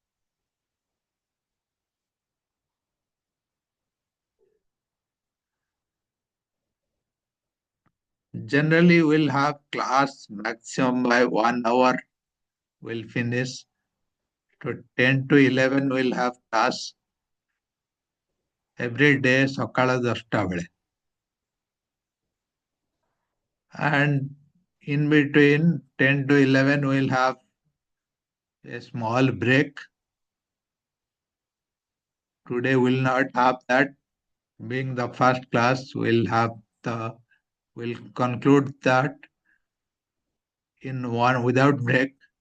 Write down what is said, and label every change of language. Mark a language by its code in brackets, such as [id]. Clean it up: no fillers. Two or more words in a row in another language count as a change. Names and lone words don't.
[en] Generally, we'll have class maximum by 1 hour. We'll finish. To 10 to 11 we'll have class every day [or] ସକାଳ 10ଟା ବେଳେ. [en] And in between 10 to 11 we'll have a small break. Today we'll not have that. Being the first class, we'll conclude that in one without break.